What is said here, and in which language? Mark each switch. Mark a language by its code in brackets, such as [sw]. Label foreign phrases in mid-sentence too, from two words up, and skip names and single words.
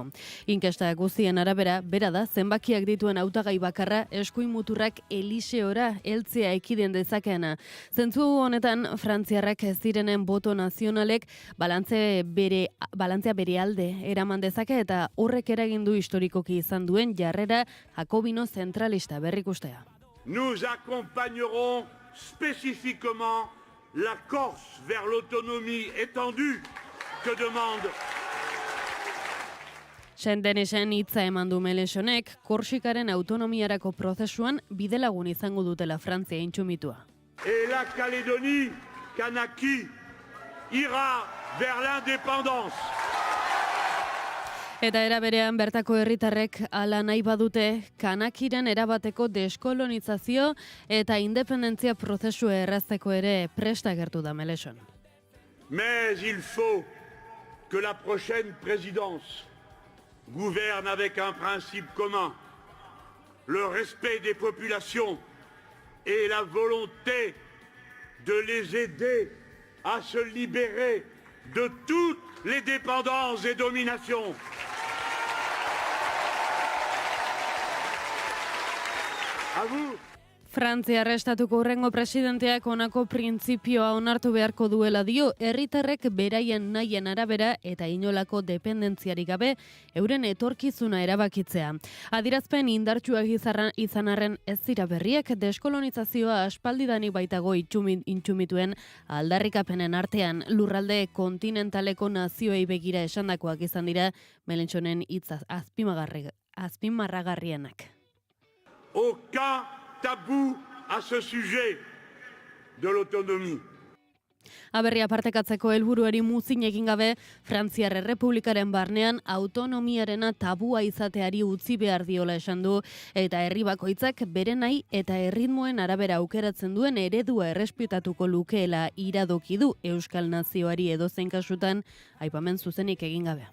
[eu] Inkesta guztien arabera, bera da zenbakiak dituen hautagai bakarra eskuin muturrak Eliseora heltzea ekiden dezakeana. Zentzu honetan, frantziarrak ez direnen boto nazionalek balantzea bere alde eraman dezake eta horrek eragin du historikoki izan duen jarrera jakobino zentralista berrikustea. [fr] Nous accompagnerons spécifiquement la Corse vers l'autonomie étendue que demande. [eu] Saint-Denisen hitza eman du Mélenchonek Korsikaren autonomiarako prozesuan bidelagun izango dutela Frantzia intsumitua. [fr] Et la Calédonie Kanaki ira vers l'indépendance. [eu] Eta era berean bertako herritarrek hala nahi badute Kanakiren erabateko deskolonizazio eta independentzia prozesua errazteko ere prest agertu da Mélenchon. [fr] Mais il faut que la prochaine présidence gouverne avec un principe commun, le respect des populations et la volonté de les aider à se libérer de toutes les dépendances et dominations. À vous. [eu] Frantziar estatuko hurrengo presidenteak honako printzipioa onartu beharko duela dio, herritarrek beraien nahien arabera eta inolako dependentziarik gabe euren etorkizuna erabakitzea. Adirazpen indartsuak izan arren ez dira berriak, deskolonizazioa aspaldidanik baitago intsumituen aldarrikapenen artean lurralde kontinentaleko nazioei begira esandakoak izan dira Mélenchonen hitz azpimarragarrienak. [fr] Aucun tabou à ce sujet. de l'autonomie. [eu] Aberria partekatzeko helburuari muzin egin gabe, Frantziar Errepublikaren barnean autonomiarena tabua izateari utzi behar diola esan du, eta herri bakoitzak bere nahi eta erritmoen arabera aukeratzen duen eredua errespetatuko lukeela iradoki du Euskal Nazioari edozein kasutan aipamen zuzenik egin gabe.